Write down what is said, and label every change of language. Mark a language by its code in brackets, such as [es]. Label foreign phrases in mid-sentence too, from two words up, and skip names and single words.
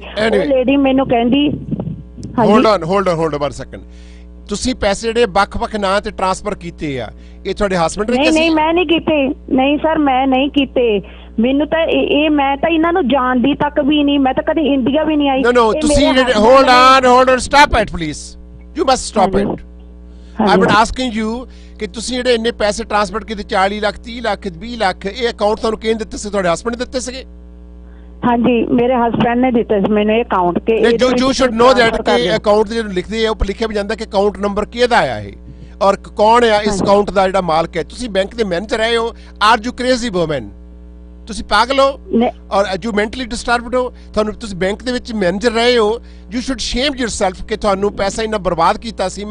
[pa] ਉਹ ਲੇਡੀ ਮੈਨੂੰ ਕਹਿੰਦੀ [en] hold on 1 second. [pa] ਤੁਸੀਂ ਪੈਸੇ ਜਿਹੜੇ ਵੱਖ-ਵੱਖ ਨਾਂ ਤੇ ਟ੍ਰਾਂਸਫਰ ਕੀਤੇ ਆ, ਇਹ ਤੁਹਾਡੇ ਹਸਬੈਂਡ ਨੇ? ਨਹੀਂ ਮੈਂ ਨਹੀਂ ਕੀਤੇ। ਨਹੀਂ ਸਰ ਮੈਂ ਨਹੀਂ ਕੀਤੇ। ਮੈਨੂੰ ਤਾਂ ਮੈਂ ਤਾਂ ਇਹਨਾਂ ਨੂੰ ਜਾਣਦੀ ਤੱਕ ਵੀ ਨਹੀਂ। ਮੈਂ ਤਾਂ ਕਦੇ ਇੰਡੀਆ ਵੀ ਨਹੀਂ ਆਈ। [en] No, ਤੁਸੀਂ hold on, stop it please. You must stop it. I'm not asking you [pa] ਕਿ ਤੁਸੀਂ ਜਿਹੜੇ ਇੰਨੇ ਪੈਸੇ ਟ੍ਰਾਂਸਫਰ ਕੀਤੇ 40 ਲੱਖ, 30 ਲੱਖ, 20 ਲੱਖ, ਇਹ ਅਕਾਊਂਟ ਤੁਹਾਨੂੰ ਕਿਹਨੇ ਦਿੱਤੇ ਸੀ? ਤੁਹਾਡੇ ਹਸਬੈਂਡ ਨੇ ਦਿੱਤੇ ਸੀਗੇ? ਹਾਂਜੀ ਮੇਰੇ ਹਸਬੈਂਡ ਨੇ ਦਿੱਤੇ ਸੀ ਮੈਨੂੰ ਇਹ ਅਕਾਊਂਟ ਕੇ। [en] You should know that [pa] ਕਿ ਅਕਾਊਂਟ ਜਦੋਂ ਲਿਖਦੇ ਆ ਉੱਪਰ ਲਿਖਿਆ ਵੀ ਜਾਂਦਾ ਕਿ ਅਕਾਊਂਟ ਨੰਬਰ ਕਿਹਦਾ ਆ ਇਹ ਔਰ ਕੌਣ ਆ ਇਸ ਅਕਾਊਂਟ ਦਾ ਜਿਹੜਾ ਮਾਲਕ ਹੈ। ਤੁਸੀਂ ਬੈਂਕ ਦੇ ਮੈਨੇਜਰ ਰਹੇ ਹੋ। [en] are you crazy woman? [pa] ਤੁਸੀਂ ਪਾਗਲ ਹੋ ਔਰ [en] you mentally disturbed [pa] ਹੋ। ਤੁਹਾਨੂੰ ਤੁਸੀਂ ਬੈਂਕ ਦੇ ਵਿੱਚ ਮੈਨੇਜਰ ਰਹੇ ਹੋ। [en] you should shame yourself [pa] ਕਿ ਤੁਹਾਨੂੰ ਪੈਸਾ ਇੰਨਾ ਬਰਬਾਦ ਕੀਤਾ ਸੀ।